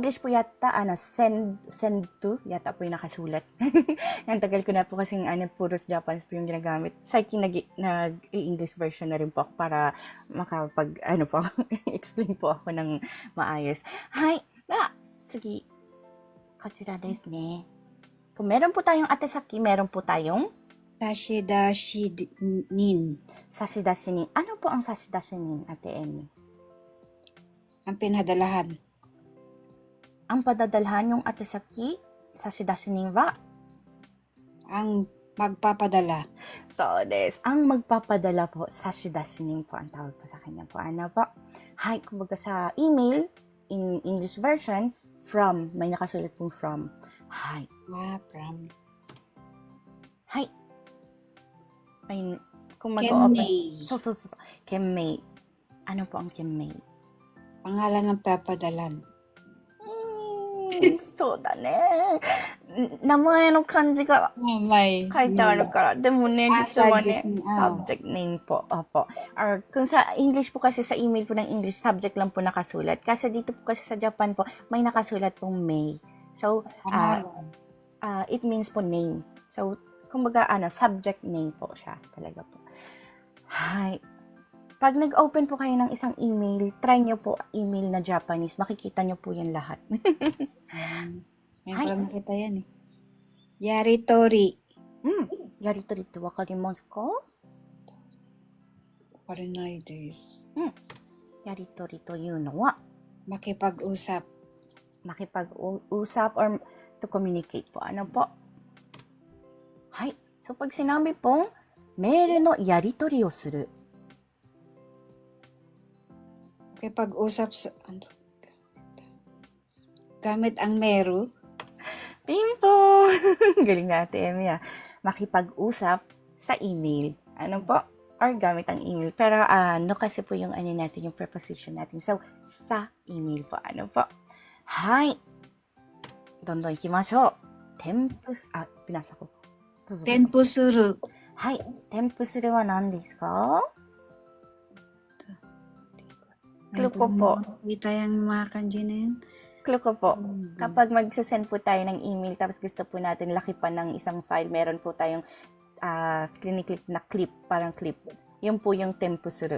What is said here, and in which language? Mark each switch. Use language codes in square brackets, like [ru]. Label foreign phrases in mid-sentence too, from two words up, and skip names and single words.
[tl] English po yata, send to, yata po yung nakasulat. Ang tagal ko na po kasing puros Japanese po yung ginagamit. Psyche nag- [en] English version [tl] na rin po ako para explain po ako ng maayos. Hay, sige, [ja] こちらですね. [tl] Kung meron po tayong Ate Saki, meron po tayong Sashidashinin. sashidashinin. Ano po ang sashidashinin, Ate Emmy? Ang pinadalahan. Ang padadalhan yung Ate Saki, sashidashinin wa? Ang magpapadala. So, ang magpapadala po, sashidashinin po ang tawag po sa kanya po. Ano po? Hay, kumbaga sa email, [en] in English version, [tl] from. May nakasulat pong from. Hay. From. Hay. May, kung mag-open. Kenmei. So. Kenmei. Ano po ang kenmei? Pangalan ng papadalan. [ja] そうだね。名前の漢字が [tl] May. [ja] 書いてあるから。でもね、実はね、 [en] subject name [tl] po. Opo. Or kung sa English po kasi, sa email po ng English, subject lang po nakasulat. Kasi dito po kasi sa Japan po, may nakasulat pong May. [en] So, it means po name. [tl] So, kumbaga, [en] subject name [tl] po siya. Talaga po. Hay. Pag nag-open po kayo ng isang email, try nyo po email na Japanese. Makikita nyo po yan lahat. May para makita yan eh. Yaritori. [ja] Yaritori ってわかりますか? わからないです. Yaritori というのは [tl] Makipag-usap. makipag-usap or [en] to communicate [tl] po. Ano po? Hay. So, pag sinabi pong [ja] メールのやり取りをする. [tl] Makipag-usap sa gamit ang meru. Ping-pong! Galing nga, Ate Emmy. Makipag-usap sa email. Ano po? Or gamit ang email. Pero kasi po yung natin, yung preposition natin. So, sa email po. Ano po? Hay! [ja] どんどん行きましょう。 [tl] pinasa ko. [ja] 添付する. はい。添付するは何ですか? [tl] Clue ko po. Kita yung mga kanji na yun. Clue ko po. Kapag magsasend po tayo ng email, tapos gusto po natin lakipan ng isang file, meron po tayong clinic na clip, parang clip. Yun po yung tempusuru.